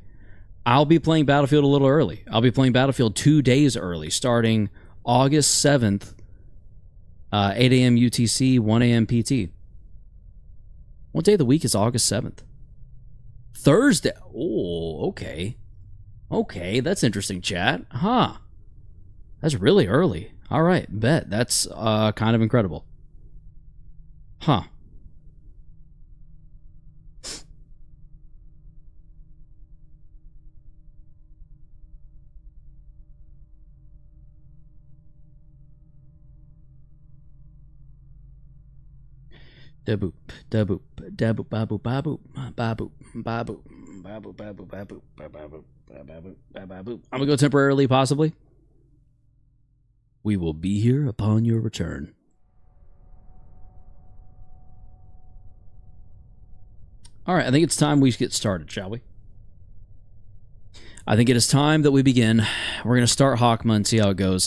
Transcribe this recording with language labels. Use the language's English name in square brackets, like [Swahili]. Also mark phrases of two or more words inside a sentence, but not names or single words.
[English] I'll be playing Battlefield a little early. I'll be playing Battlefield 2 days early, starting August 7th, 8 a.m. UTC, 1 a.m. PT. What day of the week is August 7th? Thursday. Oh, okay. Okay, that's interesting, chat. Huh. That's really early. All right, bet. That's kind of incredible. Huh. Da-boop, da-boop, da-boop, ba-boop, ba-boop, ba-boop, ba-boop, ba-boop, ba-boop, ba-boop, ba-boop, ba-boop, ba-boop. I'm gonna go temporarily, possibly. We will be here upon your return. All right, I think it's time we get started, shall we? I think it is time that we begin. We're gonna start Hawkma and see how it goes.